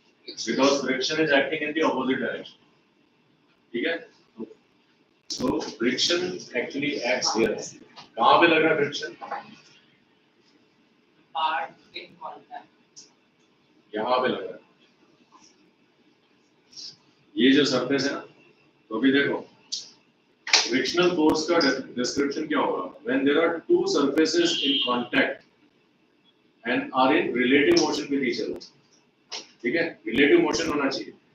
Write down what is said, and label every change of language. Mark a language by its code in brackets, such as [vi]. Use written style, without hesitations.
[en] Because friction is acting in the opposite direction. [hi] ठीक है? [en] So friction actually acts here. [hi] कहाँ पे लग रहा है friction? [en] part in contact. [hi] यहाँ पे लग रहा है. ये जो सरफेस है ना, तो अभी देखो फ्रिक्शनल फोर्स का डिस्क्रिप्शन क्या होगा? [en] When there are two surfaces in contact and are in relative motion with each other. [hi] ठीक है? Relative motion होना चाहिए.